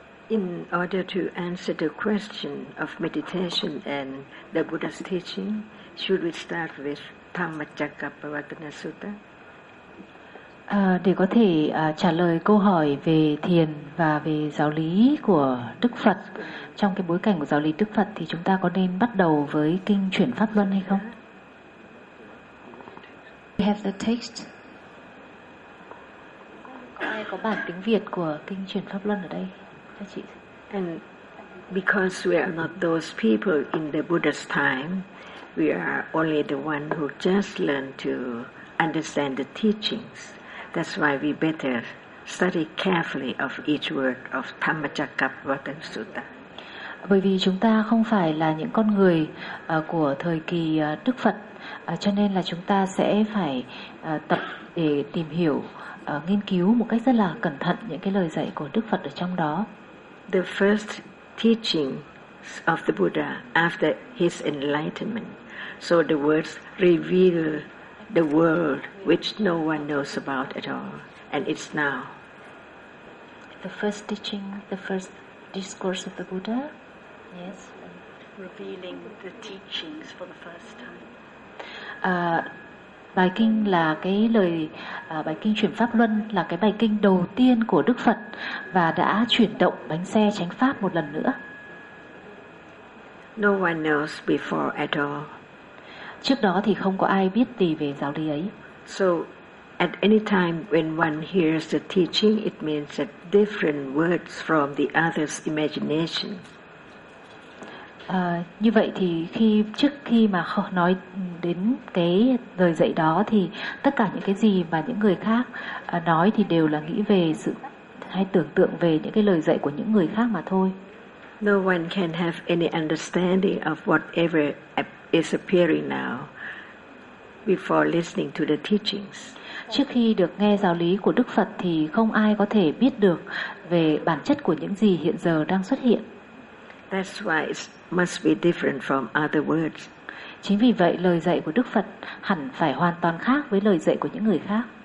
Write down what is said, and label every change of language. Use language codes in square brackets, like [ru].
[en] In order to answer the question of meditation and the Buddha's teaching, should we start with Dhammacakkappavattana Sutta? [vi] Để có thể trả lời câu hỏi về thiền và về giáo lý của Đức Phật trong cái bối cảnh của giáo lý Đức Phật, thì chúng ta có nên bắt đầu với kinh Chuyển Pháp Luân hay không? [en] We have the text. [vi] Có ai có bản tiếng Việt của kinh Chuyển Pháp Luân ở đây? [en] And because we are not those people in the Buddha's time, we are only the one who just learned to understand the teachings. That's why we better study carefully of each word of Dhammacakkappavattana Sutta. [vi] Bởi vì chúng ta không phải là những con người của thời kỳ Đức Phật, cho nên là chúng ta sẽ phải tập để tìm hiểu, nghiên cứu một cách rất là cẩn thận những cái lời dạy của Đức Phật ở trong đó. [en] The first teaching of the Buddha after his enlightenment. So the words reveal the world which no one knows about at all, and it's now. The first teaching, the first discourse of the Buddha, yes, revealing the teachings for the first time. [vi] Bài kinh là cái lời bài kinh Chuyển Pháp Luân là cái bài kinh đầu tiên của Đức Phật và đã chuyển động bánh xe chánh pháp một lần nữa. [en] No one knows before at all. [vi] Trước đó thì không có ai biết gì về giáo lý ấy. [en] So at any time when one hears the teaching, it means that different words from the other's imagination. [vi] Như vậy thì khi trước khi mà nói đến cái lời dạy đó thì tất cả những cái gì mà những người khác nói thì đều là nghĩ về sự hay tưởng tượng về những cái lời dạy của những người khác mà thôi. [en] No one can have any understanding of whatever is appearing now before listening to the teachings. [vi] Trước khi được nghe giáo lý của Đức Phật thì không ai có thể biết được về bản chất của những gì hiện giờ đang xuất hiện. [en] That's why it must be different from other words. [vi] Chính vì vậy lời dạy của Đức Phật hẳn phải hoàn toàn khác với lời dạy của những người khác.